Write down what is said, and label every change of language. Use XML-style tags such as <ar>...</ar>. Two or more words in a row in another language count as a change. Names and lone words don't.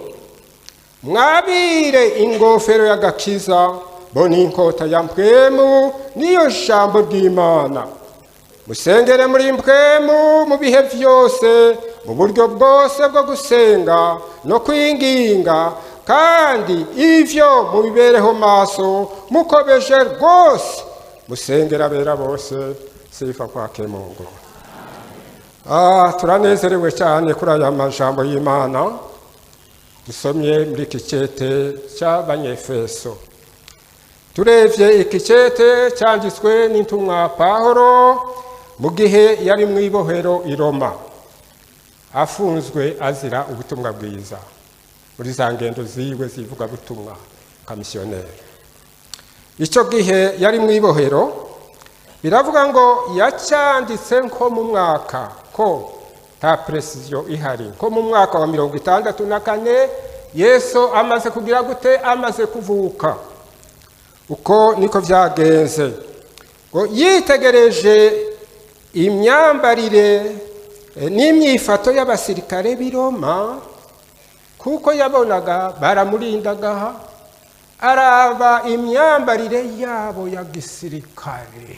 <rn>Mwabire ingofero y'agakiza bo n'inkota ya mpwemu niyo jambo ry'Imana. Musengere muri mpwemu mu bihe vyose, mu buryo bwose bwo gusenga no kwinginga, kandi ivyo mubibereho maso mukobeje rwose. Musengera bera bose.</rn> <sw>Sifa kwake Mungu.</sw> <rn>Turanezerewe cyane kuri aya majambo y'Imana dusomye muri iki cete cy'Abanyefeso. Turevye iki cete cyanditswe n'intumwa Pawulo mu gihe yari mu ibohero i Roma, afunzwe azira ubutumwa bwiza muri za ngendo ziwe zivuga butumwa kamisiyoneri. Icyo gihe yari mu ibohero biravuga ngo yacyanditse nko mu mwaka, ko nta precision ihari, nko mu mwaka wa 64 Yesu amaze kugira gute, amaze kuvuka. Uko niko byagenze, ngo yitegereje imyambarire n'imyifato y'abasirikare b'i Roma, kuko yabonaga baramurindaga, araba imyambarire yabo ya gisirikare.</rn>